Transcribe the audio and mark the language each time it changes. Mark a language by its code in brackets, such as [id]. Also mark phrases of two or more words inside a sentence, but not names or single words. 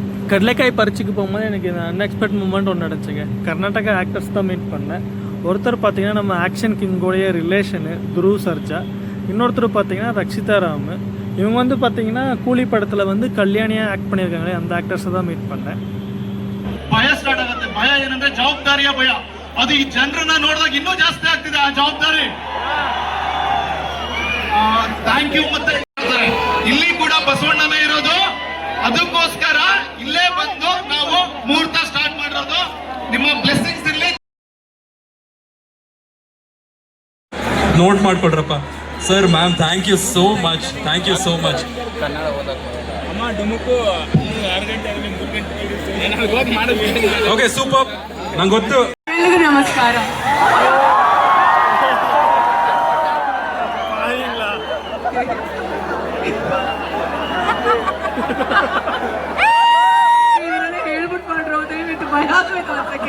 [ta] கடலைக்காய் பறிச்சுக்கு போகும்போது எனக்கு [en] unexpected moment [ta] ஒன்று நடந்துச்சுங்க. கர்நாடகா ஆக்டர்ஸ் தான் மீட் பண்ணேன். ஒருத்தர் பார்த்தீங்கன்னா நம்ம ஆக்ஷன் கிங்கோடைய ரிலேஷனு துருவ் சர்ஜா, இன்னொருத்தர் பார்த்தீங்கன்னா ரக்ஷிதா ராம். இவங்க வந்து பார்த்தீங்கன்னா கூலி படத்தில் வந்து கல்யாணியாக ஆக்ட் பண்ணியிருக்காங்களே அந்த ஆக்டர்ஸை தான் மீட் பண்ணேன். [kn] ಭಯ ಸ್ಟಾರ್ಟ್ ಆಗುತ್ತೆ. ಭಯ ಏನಂದ್ರೆ ಜವಾಬ್ದಾರಿಯ ಭಯ. ಅದು ಈ ಜನರನ್ನ ನೋಡಿದಾಗ ಇನ್ನೂ ಜಾಸ್ತಿ ಆಗ್ತಿದೆ ಆ ಜವಾಬ್ದಾರಿ. [en] thank you. [kn] ಮತ್ತೆ ಇಲ್ಲಿ ಕೂಡ ಬಸವಣ್ಣನೇ ಇರೋದು, ಅದಕ್ಕೋಸ್ಕರ ಇಲ್ಲೇ ಬಂದು ನಾವು ಮುಹೂರ್ತ ಸ್ಟಾರ್ಟ್ ಮಾಡಿರೋದು. ನಿಮ್ಮ ಬ್ಲೆಸ್ಸಿಂಗ್ಸ್ ಇರಲಿ. ನೋಟ್ ಮಾಡ್ಕೊಡ್ರಪ್ಪ ಸರ್. [en] ma'am thank you so much, thank you so much. okay super. [kn] ನಂಗೆ ಗೊತ್ತು. ನಮಸ್ಕಾರ. ಹೇಳ್ಬಿಟ್ಟು ಮಾಡ್ರೋ, ದಯವಿಟ್ಟು ಭಯ ಆಗ್ಬೇಕು ಅನ್ಸಕ್ಕೆ.